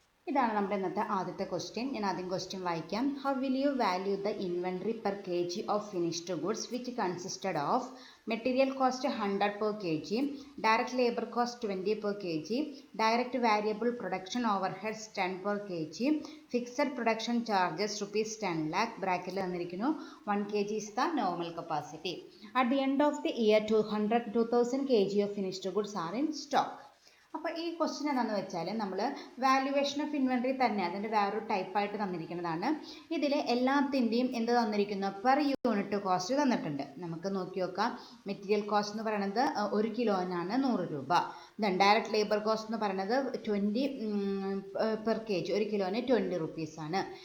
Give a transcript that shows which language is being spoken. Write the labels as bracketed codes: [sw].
[ml] ഇതാണ് നമ്മുടെ ഇന്നത്തെ ആദ്യത്തെ ക്വസ്റ്റ്യൻ. ഞാൻ ആദ്യം ക്വസ്റ്റ്യൻ വായിക്കാം. [en] how will you value the inventory per kg of finished goods which consisted of material cost 100 per kg, direct labour cost 20 per kg, direct variable production overheads 10 per kg, fixed production charges ₹10 lakh [ml] ബ്രാക്കറ്റിൽ തന്നിരിക്കുന്നു. [en] 1 kg is the normal capacity. At the end of the year 2000 kg of finished goods are in stock. [ml] അപ്പോൾ ഈ question എന്താണെന്ന് വെച്ചാൽ നമ്മൾ valuation of inventory തന്നെ അതിൻ്റെ വേറൊരു ടൈപ്പായിട്ട് തന്നിരിക്കുന്നതാണ്. ഇതിൽ എല്ലാത്തിൻ്റെയും എന്ത് തന്നിരിക്കുന്നു, പെർ യൂണിറ്റ് കോസ്റ്റ് തന്നിട്ടുണ്ട്. നമുക്ക് നോക്കി നോക്കാം. മെറ്റീരിയൽ കോസ്റ്റ് എന്ന് പറയുന്നത് 1 കിലോനാണ് 100 രൂപ. ദെൻ ഡയറക്റ്റ് ലേബർ കോസ്റ്റ് എന്ന് പറയുന്നത് 20 പെർ kg, 1 കിലോന് 20 റുപ്പീസാണ്.